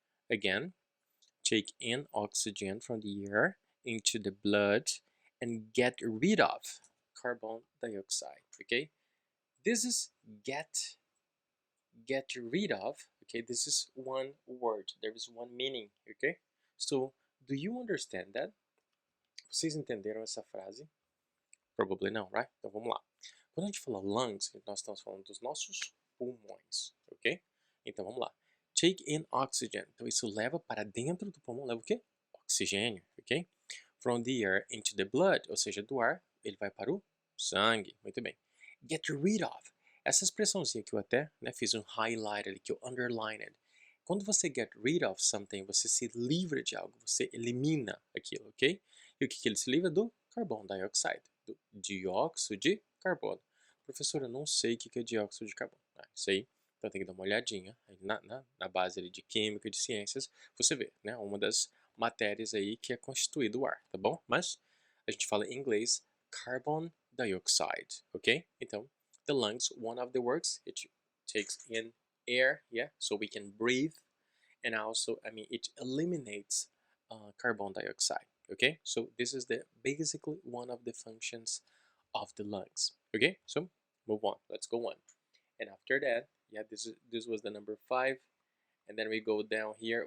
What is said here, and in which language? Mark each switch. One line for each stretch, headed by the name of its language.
English: Again, take in oxygen from the air into the blood and get rid of carbon dioxide. Okay, this is get rid of. Okay, this is one word, there is one meaning. Okay, so do you understand that?
Portuguese: Vocês entenderam essa frase?
English: Probably
Portuguese: não, right? Então vamos lá. Quando a gente fala lungs, nós estamos falando dos nossos pulmões, ok? Então vamos lá.
English: Take in oxygen.
Portuguese: Então isso leva para dentro do pulmão, leva o quê? Oxigênio, ok?
English: From the air into the blood,
Portuguese: ou seja, do ar, ele vai para o sangue. Muito bem. Get rid of. Essa expressãozinha que eu até, né, fiz um highlight ali, que eu underlined. Quando você
English: get rid of something,
Portuguese: você se livra de algo, você elimina aquilo, ok? E o que ele se livra? Do carbon dioxide, do dióxido de carbono. Professor, eu não sei o que é dióxido de carbono. Ah, isso aí, então tem que dar uma olhadinha na base ali de química e de ciências, você vê, né? Uma das matérias aí que é constituído o ar, tá bom? Mas a gente fala em inglês carbon dioxide, ok?
English: Então, the lungs, one of the works, it takes in air, yeah, so we can breathe, and also, I mean, it eliminates carbon dioxide. Okay, so this is the basically one of the functions of the lungs. Okay, so move on. Let's go on. And after that, yeah, this was the number 5, and then we go down here.